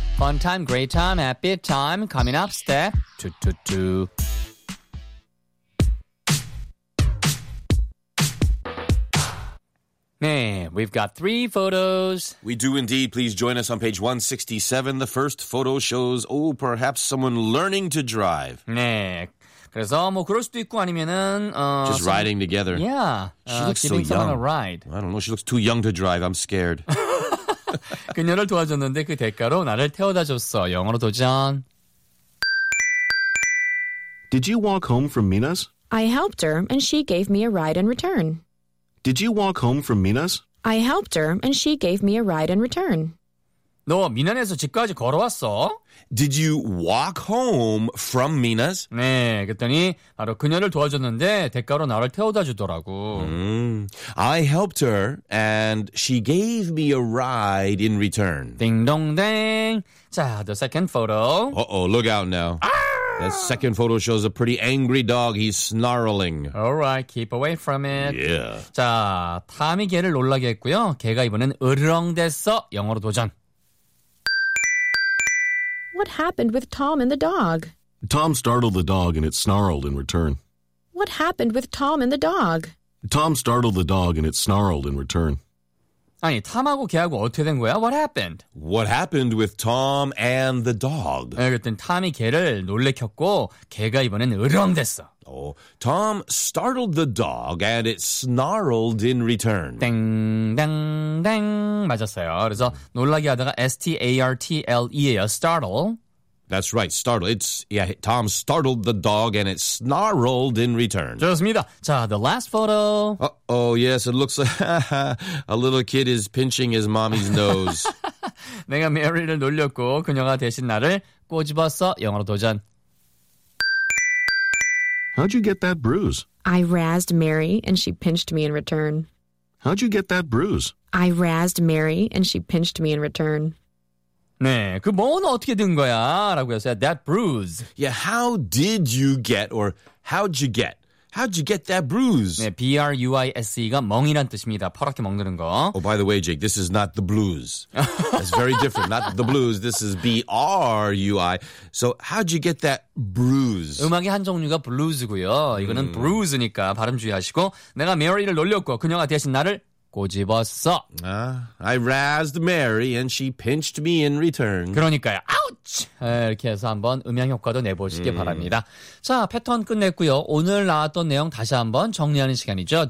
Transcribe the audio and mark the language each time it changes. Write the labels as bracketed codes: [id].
[en] Fun time, great time, happy time. Coming up, step two, two, two. Hey, we've got three photos. We do indeed. Please join us on page 167. The first photo shows, oh, perhaps someone learning to drive. [ko] 네. 그래서 뭐 그럴 수도 있고 아니면은 [en] just riding together. Yeah. She looks so young. Giving someone a ride. I don't know. She looks too young to drive. I'm scared. [ko] 그녀를 도와줬는데 그 대가로 나를 태워다 줬어. 영어로 도전. [en] Did you walk home from Mina's? I helped her and she gave me a ride in return. Did you walk home from Mina's? I helped her, and she gave me a ride in return. [ko] 너 미나에서 집까지 걸어왔어? [en] Did you walk home from Mina's? [ko] 네, 그랬더니 바로 그녀를 도와줬는데 대가로 나를 태워다 주더라고. [en] I helped her, and she gave me a ride in return. [ko] 딩동댕. 자, [en] the second photo. Uh-oh, look out now. Ah! That second photo shows a pretty angry dog. He's snarling. All right, keep away from it. Yeah. [ko] 자, 탐이 개를 놀라게 했고요. 개가 이번엔 으르렁댔어. 영어로 도전. [en] What happened with Tom and the dog? Tom startled the dog and it snarled in return. What happened with Tom and the dog? Tom startled the dog and it snarled in return. [ko] 아니, 탐하고 개하고 어떻게 된 거야? [en] What happened? What happened with Tom and the dog? [ko] 네, 그랬더니 탐이 개를 놀래켰고 개가 이번엔 으르렁댔어. [en] Oh, Tom startled the dog and it snarled in return. [ko] 땡땡땡 맞았어요. 그래서 놀라게 하다가 S-T-A-R-T-L-E예요. Startle. [en] That's right. Startle. It's yeah, Tom startled the dog and it snarled in return. [ko] 좋습니다. 자, [en] the last photo. Oh, yes. It looks like a little kid is pinching his mommy's nose. [ko] 내가 메리를 놀렸고 그녀가 대신 나를 꼬집었어. 영어로 도전. [en] How'd you get that bruise? I razzed Mary and she pinched me in return. How'd you get that bruise? I razzed Mary and she pinched me in return. [ko] 네, 그 멍은 어떻게 든 거야? 라고 했어요. [en] That bruise. Yeah, how did you get or how'd you get that bruise? [ko] 네, B-R-U-I-S-E가 멍이란 뜻입니다. 퍼렇게 멍드는 거. [en] Oh, by the way, Jake, this is not the blues. That's very different. Not the blues. This is B-R-U-I. So how'd you get that bruise? [ko] 음악의 한 종류가 blues고요. 이거는 bruise니까 발음 주의하시고. 내가 Mary를 놀렸고 그녀가 대신 나를 꼬집었어. [en] I razzed Mary and she pinched me in return. [ko] 그러니까요. Ouch! 이렇게 해서 한번 음향 효과도 내보시기 바랍니다. 자, 패턴 끝냈고요. 오늘 나왔던 내용 다시 한번 정리하는 시간이죠.